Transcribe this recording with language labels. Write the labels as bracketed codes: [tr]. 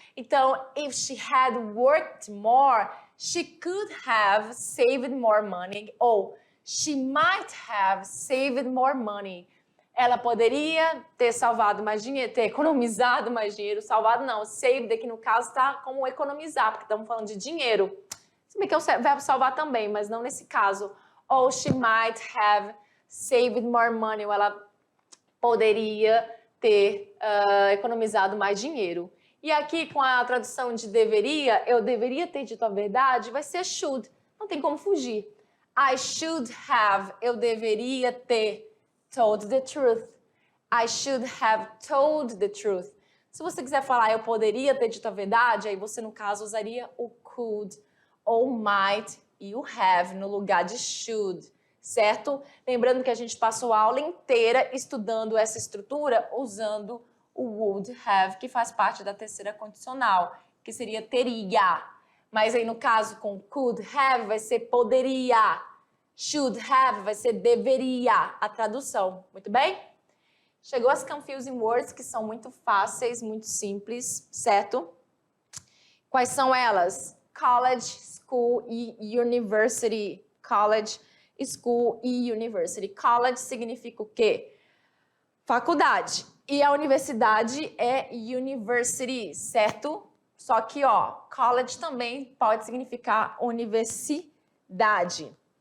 [en] Então, if she had worked more, she could have saved more money, ou she might have saved more money. [pt] Ela poderia ter salvado mais dinheiro, ter economizado mais dinheiro. Salvado não, saved aqui no caso está como economizar, porque estamos falando de dinheiro. Se bem que é o verbo salvar também, mas não nesse caso. Ou [en] she might have saved more money, [pt] ou ela poderia ter economizado mais dinheiro. E aqui, com a tradução de deveria, eu deveria ter dito a verdade, vai ser should. Não tem como fugir. [en] I should have, [pt] eu deveria ter [en] told the truth. I should have told the truth. [pt] Se você quiser falar eu poderia ter dito a verdade, aí você, no caso, usaria o could ou might e o have no lugar de should, certo? Lembrando que a gente passou a aula inteira estudando essa estrutura usando o would have, que faz parte da terceira condicional, que seria teria. Mas aí no caso com could have vai ser poderia. Should have vai ser deveria, a tradução. Muito bem? Chegou as confusing words, que são muito fáceis, muito simples, certo? Quais são elas? college, school e university. College, school e university. College significa o quê? Faculdade. E a universidade é university, certo? Só que, ó, college também pode significar universidade.